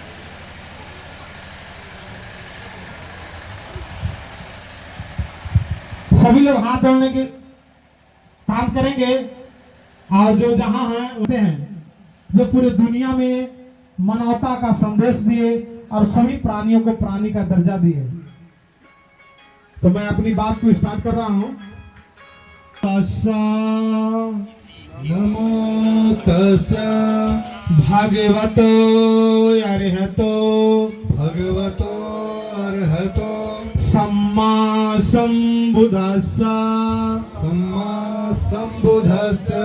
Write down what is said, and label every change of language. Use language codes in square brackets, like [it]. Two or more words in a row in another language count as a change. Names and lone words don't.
[hi] सभी लोग हाथ जोड़ने के काम करेंगे और जो जहां हैं होते हैं जो पूरे दुनिया में मानवता का संदेश दिए और सभी प्राणियों को प्राणी का दर्जा दिए। तो मैं अपनी बात को स्टार्ट कर रहा हूं। [pi] नमो तस्सा भगवतो अरहतो भगवतो अर्हतो सम्मा संबुद्धस्सा सम्मा संबुद्धस्य